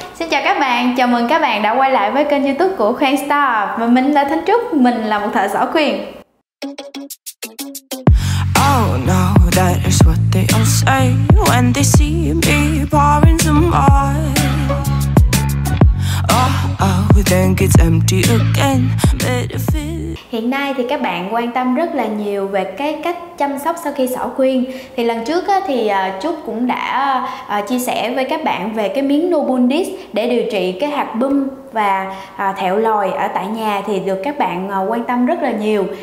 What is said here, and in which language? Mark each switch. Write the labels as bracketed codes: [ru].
[vi] chào các bạn, chào mừng các bạn đã quay lại với kênh YouTube của Khoen Star. Và mình là Thánh Trúc, mình là một thợ xỏ khuyên. [en] Oh no, that is what they all say when they see me pouring some oil. Oh, then gets empty again. [vi] Hiện nay thì các bạn quan tâm rất là nhiều về cái cách chăm sóc sau khi xỏ khuyên. Thì lần trước thì Trúc cũng đã chia sẻ với các bạn về cái miếng Nopull để điều trị cái hạt bum và thẹo lòi ở tại nhà, thì được các bạn quan tâm rất là nhiều.